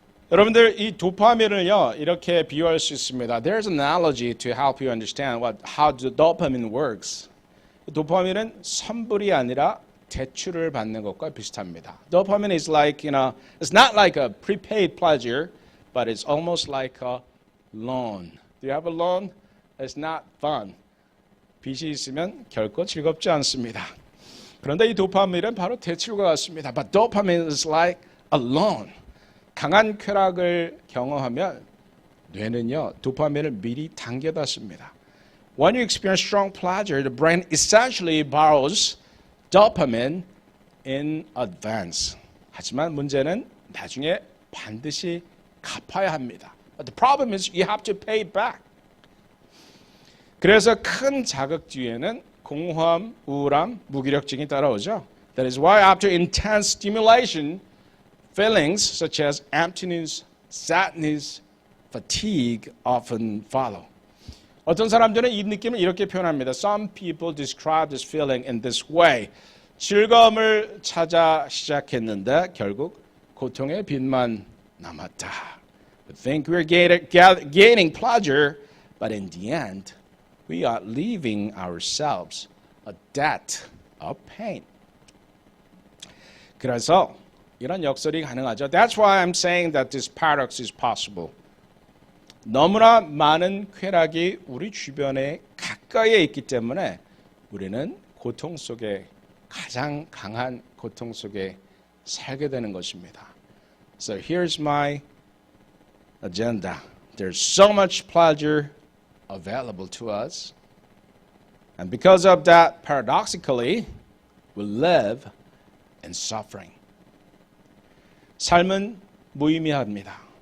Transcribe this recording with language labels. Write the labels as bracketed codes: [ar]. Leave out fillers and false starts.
[ko] 여러분들 이 도파민을요 이렇게 비유할 수 있습니다. [en] There's an analogy to help you understand how the dopamine works. [ko] 도파민은 선불이 아니라 대출을 받는 것과 비슷합니다. [en] Dopamine is like, it's not like a prepaid pleasure, but it's almost like a loan. Do you have a loan? It's not fun. [ko] 빚이 있으면 결코 즐겁지 않습니다. 그런데 이 도파민은 바로 대출과 같습니다. [en] But dopamine is like a loan. [ko] 강한 쾌락을 경험하면 뇌는요 도파민을 미리 당겨놨습니다. [en] When you experience strong pleasure, the brain essentially borrows dopamine in advance. [ko] 하지만 문제는 나중에 반드시 갚아야 합니다. [en] But the problem is you have to pay back. [ko] 그래서 큰 자극 뒤에는 공허함, 우울함, 무기력증이 따라오죠. [en] That is why after intense stimulation, feelings such as emptiness, sadness, fatigue often follow. [ko] 어떤 사람들은 이 느낌을 이렇게 표현합니다. [en] Some people describe this feeling in this way. [ko] 즐거움을 찾아 시작했는데 결국 고통의 빚만 남았다. [en] We think we're gaining pleasure, but in the end, we are leaving ourselves a debt of pain. [ko] 그래서 이런 역설이 가능하죠. [en] That's why I'm saying that this paradox is possible. [ko] 너무나 많은 쾌락이 우리 주변에 가까이에 있기 때문에 우리는 고통 속에 가장 강한 고통 속에 살게 되는 것입니다. [en] So here's my agenda. There's so much pleasure available to us. And because of that, paradoxically, we live in suffering. [ko] 삶은 무의미합니다.